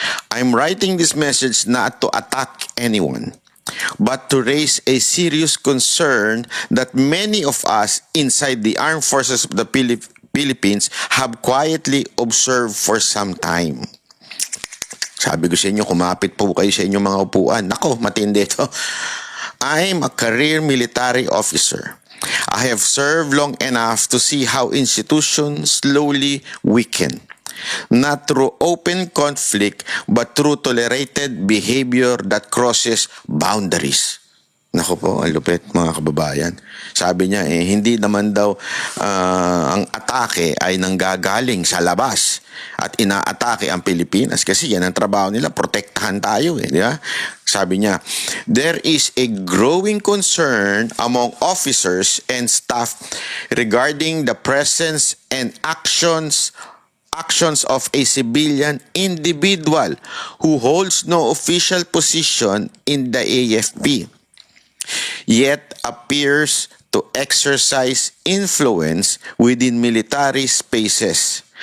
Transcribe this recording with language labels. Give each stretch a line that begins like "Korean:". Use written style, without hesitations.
English: I'm writing this message not to attack anyone, but to raise a serious concern that many of us inside the Armed Forces of the Philippines have quietly observed for some time.
Filipino: Sabi ko sa inyo, kumapit po kayo sa inyong mga upuan. Nako, matindi ito.
English: I'm a career military officer. I have served long enough to see how institutions slowly weaken, not through open conflict, but through tolerated behavior that crosses boundaries.
Filipino: Naku po, ang lupit mga kababayan. Sabi niya, hindi naman daw ang atake ay nanggagaling sa labas at inaatake ang Pilipinas kasi yan ang trabaho nila, protektahan tayo di ba? Sabi niya,
English: there is a growing concern among officers and staff regarding the presence and actions of a civilian individual who holds no official position in the AFP, yet appears to exercise influence within military spaces.